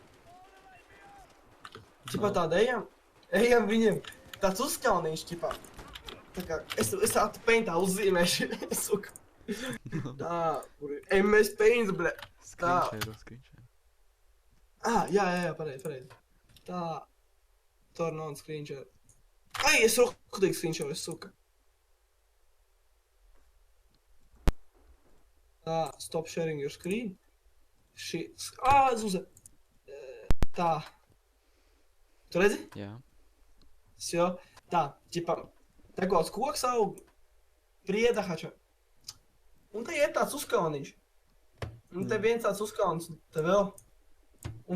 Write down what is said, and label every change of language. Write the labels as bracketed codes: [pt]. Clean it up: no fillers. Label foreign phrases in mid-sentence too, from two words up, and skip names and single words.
[lv] Ķipā tā dejam, ejam viņiem tāds uzskalniņš, ķipā. Tā kā, es tādu peintā uzzīmēšu, suka. Tā, kur ir, MS Paints, ble. Screenshare. Jā, pareizi. Tā. [en] Turn on screenshot. [lv] Ai, es rokudīgi screenshot, suka. Tā, [en] stop sharing your screen. [lv] Zuze. Tā. Tu redzi? Jā. Sjo. Tā, ķipā, te kaut koks aug, prieda hača. Un te iet tāds uzkalniņš. Un te viens tāds uzkalnis, te vēl.